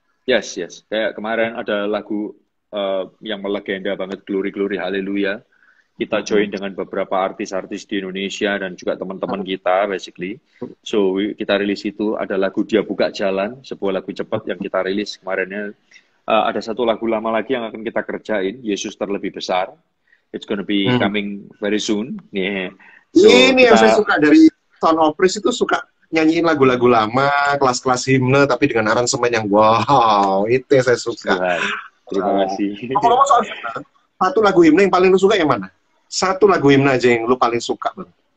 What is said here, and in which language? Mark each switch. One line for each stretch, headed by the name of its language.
Indonesian: Yes. Kayak kemarin ada lagu yang melegenda banget, Glory Glory Haleluya. Kita join dengan beberapa artis-artis di Indonesia dan juga teman-teman kita, basically. So, kita rilis itu, ada lagu Dia Buka Jalan, sebuah lagu cepat yang kita rilis kemarinnya. Ada satu lagu lama lagi yang akan kita kerjain, Yesus Terlebih Besar.
English: It's gonna be coming very soon. Yeah. So,
Indonesian: ini yang saya suka dari Sound of Praise itu, suka nyanyiin lagu-lagu lama, kelas-kelas himne, tapi dengan aransemen yang wow, itu yang saya suka. Terima kasih. Kalau soal himne, satu lagu himne yang paling lu suka yang mana? Satu lagu himne aja yang lu paling suka, Bang.